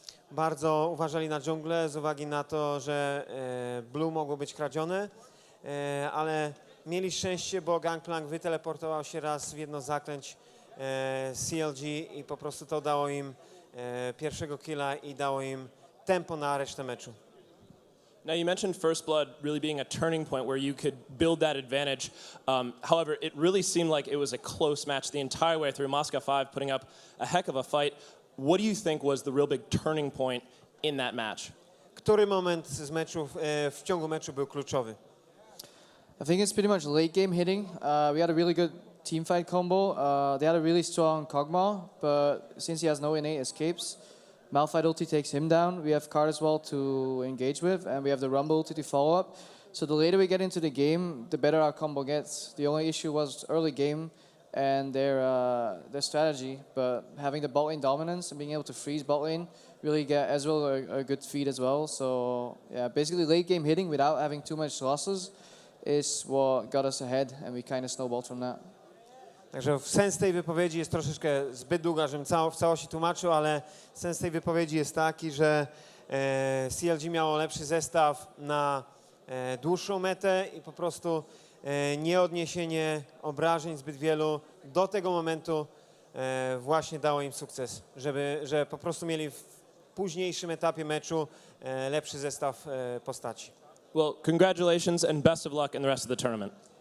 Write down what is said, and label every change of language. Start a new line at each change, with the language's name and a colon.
Polish: Bardzo uważali na dżunglę z uwagi na to, że blue mogło być kradzione, ale mieli szczęście, bo Gangplank wyteleportował się raz w jedno z zaklęć CLG i po prostu to dało im pierwszego killa i dało im tempo na resztę meczu.
English: Now, you mentioned First Blood really being a turning point where you could build that advantage. However, it really seemed like it was a close match the entire way through. Moscow 5 putting up a heck of a fight. What do you think was the real big turning point in that match?
Polish: Który moment z meczu, w ciągu meczu był kluczowy?
English: I think it's pretty much late game hitting. We had a really good team fight combo. They had a really strong Kog'Maw, but since he has no innate escapes, Malphite ulti takes him down. We have Card as well to engage with, and we have the Rumble ulti to follow up. So the later we get into the game, the better our combo gets. The only issue was early game and their strategy, but having the bot lane dominance and being able to freeze bot lane really get Ezreal a good feed as well. So yeah, basically late game hitting without having too much losses is what got us ahead, and we kind of snowballed from that.
Polish: Także sens tej wypowiedzi jest troszeczkę zbyt długa, żebym w całości tłumaczył, ale sens tej wypowiedzi jest taki, że CLG miało lepszy zestaw na dłuższą metę i po prostu nieodniesienie obrażeń zbyt wielu do tego momentu właśnie dało im sukces, że po prostu mieli w późniejszym etapie meczu lepszy zestaw postaci.
English: Well, congratulations and best of luck in the rest of the tournament.